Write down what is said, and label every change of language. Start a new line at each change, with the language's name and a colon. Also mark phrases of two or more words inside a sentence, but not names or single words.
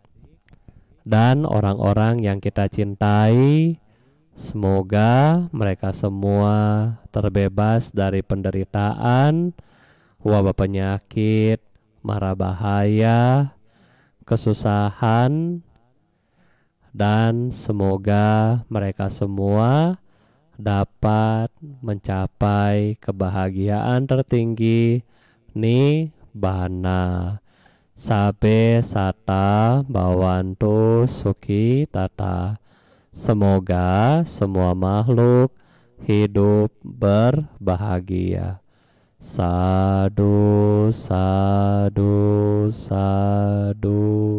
Indonesian: dan orang-orang yang kita cintai, semoga mereka semua terbebas dari penderitaan, wabah penyakit, mara bahaya, kesusahan, dan semoga mereka semua dapat mencapai kebahagiaan tertinggi Nibbana.
Pali: Sabe sata bawantu suki tata.
Indonesian: Semoga semua makhluk hidup berbahagia.
Pali: Sadu, sadu, sadu.